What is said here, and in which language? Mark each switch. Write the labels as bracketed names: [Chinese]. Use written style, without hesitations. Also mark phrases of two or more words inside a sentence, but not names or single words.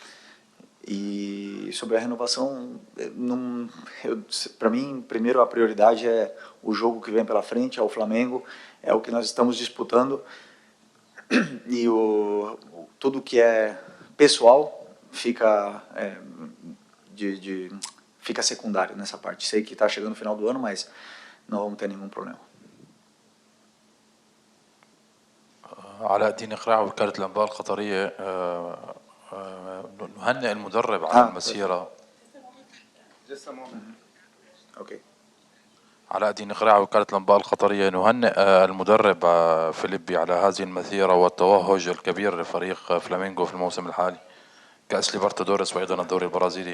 [Portuguese] E sobre a renovação, para mim, primeiro a prioridade é o jogo que vem pela frente, é o Flamengo, é o que nós estamos disputando, e tudo que é pessoal fica fica secundário nessa parte. Sei que está chegando o final do ano, mas não vamos ter nenhum problema. [Arabic] علاء الدين قراع وكالة الأنباء القطرية نهنئ المدرب على المسيرة. علاء الدين قراع وكالة الأنباء القطرية نهنئ المدرب فيليبي على هذه المسيرة والتوهج الكبير لفريق فلامينغو في الموسم الحالي كأس ليبرتادوريس وأيضا الدوري البرازيلي.